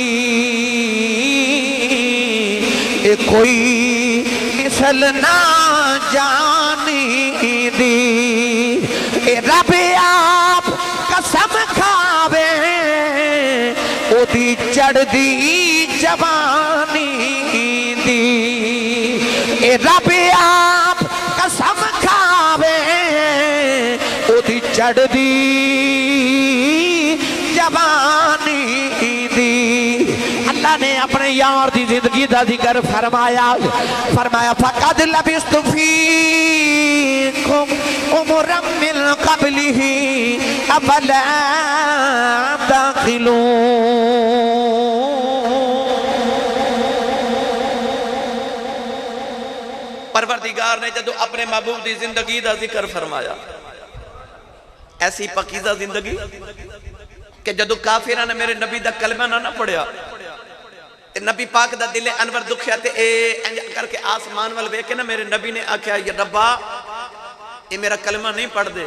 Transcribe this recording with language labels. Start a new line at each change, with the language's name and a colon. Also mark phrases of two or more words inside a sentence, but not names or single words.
Punjabi: کوئی مثل نا جانی دی رب آپ قسم کھاوے اودی چڑھدی جوانی دی رب آپ قسم کھاوے اودی چڑھدی جوانی دی. اللہ نے اپنے یار دی زندگی کا ذکر فرمایا فرمایا
Arabic: فقد لبثت فيكم عمرا من قبله أفلا تعقلون.
Punjabi: پروردگار نے جدوں اپنے محبوب کی زندگی کا ذکر فرمایا ایسی پاکیزہ زندگی کہ جدوں کافراں نے میرے نبی دا کلمہ نا پڑھیا تے نبی پاک دا دل انور دکھیا تے انج کرکے آسمان وال ویکھ کے نا میرے نبی نے آکھیا یا ربا یہ میرا کلمہ نہیں پڑھ دے.